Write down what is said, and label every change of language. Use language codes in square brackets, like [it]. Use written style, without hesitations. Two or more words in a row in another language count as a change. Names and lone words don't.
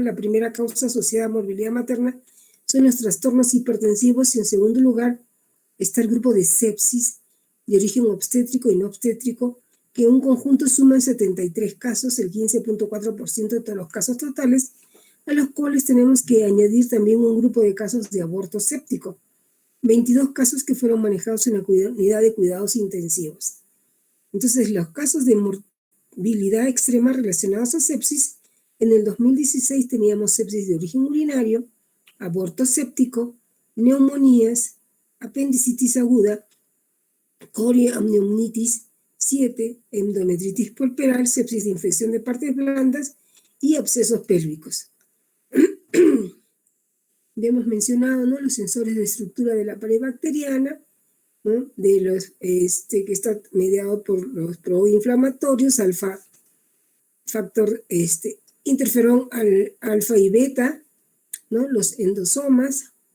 [es] La primera causa asociada a morbilidad materna son los trastornos hipertensivos y en segundo lugar está el grupo de sepsis de origen obstétrico y no obstétrico, que en un conjunto suman 73 casos, el 15.4% de todos los casos totales, a los cuales tenemos que añadir también un grupo de casos de aborto séptico, 22 casos que fueron manejados en la unidad de cuidados intensivos. Entonces, los casos de morbilidad extrema relacionados a sepsis, en el 2016 teníamos sepsis de origen urinario, aborto séptico, neumonías, apendicitis aguda, corioamnionitis 7, endometritis puerperal, sepsis de infección de partes blandas y abscesos pélvicos. Ya hemos mencionado, ¿no?, los sensores de estructura de la pared bacteriana, ¿no?, de los, que está mediado por los proinflamatorios, factor interferón alfa y beta, ¿no?, los endosomas,